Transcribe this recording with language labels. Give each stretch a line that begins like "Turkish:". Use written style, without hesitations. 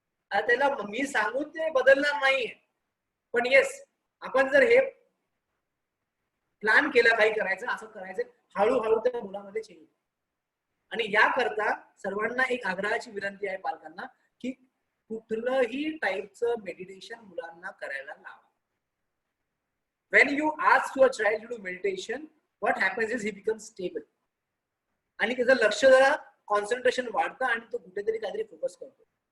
Marathi: आता त्याला मी सांगून ते बदलणार नाहीये, पण येस आपण जर हे प्लॅन केला काही करायचं, असं करायचं, हळूहळू त्या मुलामध्ये चेंज. आणि याकरता सर्वांना एक आग्रहाची विनंती आहे पालकांना की कुठलंही टाईपचं मेडिटेशन मुलांना करायला लावा.
English: when you ask your child to do meditation, what happens is he becomes stable.
Marathi: आणि त्याचं लक्ष जरा कॉन्सन्ट्रेशन वाढतं आणि तो कुठेतरी काहीतरी फोकस करतो.